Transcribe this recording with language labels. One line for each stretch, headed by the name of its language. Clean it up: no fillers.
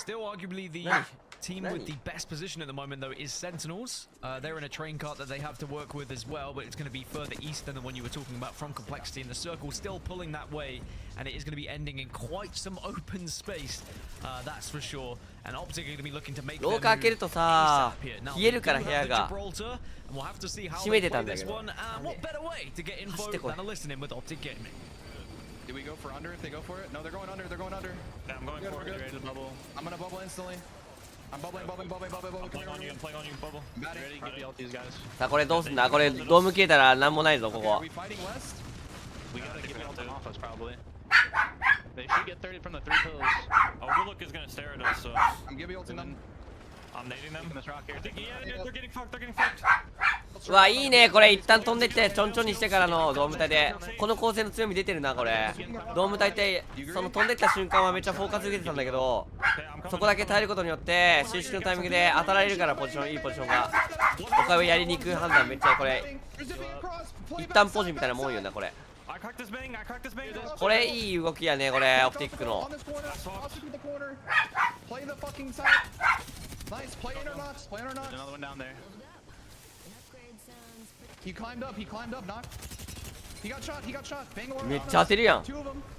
English: Still arguably the team with the best position at the moment, though, is Sentinels. They're in a train cart that they have to work with as well, but it's going to be further east than the one you were talking about from Complexity. And the circle still pulling that way, and it is going to be ending in quite some open space, that's for sure. And Optic are going to be looking to make
Japanese: 廊下開けるとさ冷えるから部屋が閉めてたんだけど。
English: What better way to get info
Japanese: 走ってこい。
English: than a listening with Optic Gaming? Do we go for under if they go for it? No, they're going under. They're going under. Yeah, I'm going for it. Ready to bubble. I'm gonna bubble instantly. I'm bubbling. I'm playing on you. I'm playing on you. Bubble. Ready? Get the ult, these guys.
Japanese: さあこれどうすんだ。これドーム消えたらなんもないぞこ
English: Are
Japanese: こ。
English: we fighting west? We gotta get the ult off us probably. They should get 30 from the 3 pillars. Overlook is gonna stare at us, so I'm giving ulting them. I'm nading them. This rock here. Yeah, they're getting fucked. They're getting fucked.
Japanese: うわいいねこれ一旦飛んでってちょんちょんにしてからのドーム隊でこの構成の強み出てるなこれ。ドーム隊ってその飛んでった瞬間はめっちゃフォーカス受けてたんだけどそこだけ耐えることによって収縮のタイミングで当たられるからポジションいいポジションが他をやりに行く判断めっちゃこれ一旦ポジみたいなもんよなこれ。
English: I cracked this bang. I cracked this bang.
Japanese: これいい動きやねこれオプティックの。
English: On this corner. I'll stick with the corner. Play the fucking side. Nice. Play in or not. Play in or not. Another one down there. He climbed up. He climbed up. Knock. He got shot. He got shot. Bang order
Japanese: めっ
English: on
Japanese: ちゃ当
English: us.
Japanese: てるやん。
English: Two of them.